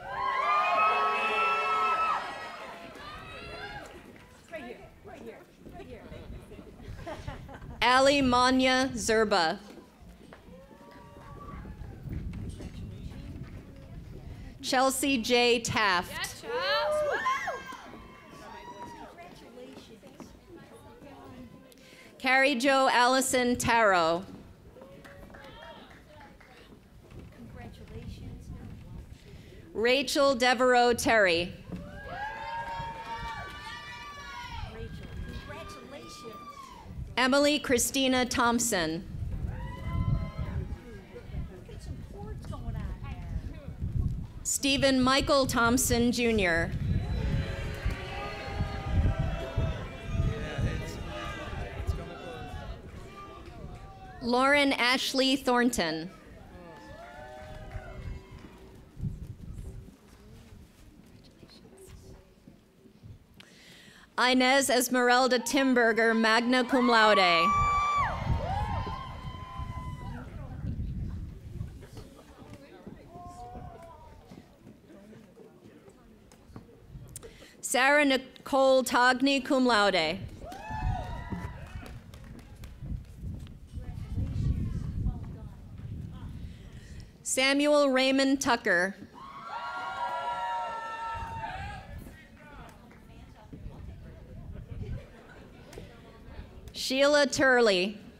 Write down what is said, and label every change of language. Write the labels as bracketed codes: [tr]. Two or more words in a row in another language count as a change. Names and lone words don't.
[en] Ali Manya Zerba. Chelsea J. Taft. Carrie Jo Allison Taro. Rachel Devereaux Terry. Emily Christina Thompson. Stephen Michael Thompson, Jr. Lauren Ashley Thornton. Inez Esmeralda Timberger, [la] magna cum laude. [en] Sarah Nicole Togni, [la] cum laude. [en] Samuel Raymond Tucker. Sheila Turley.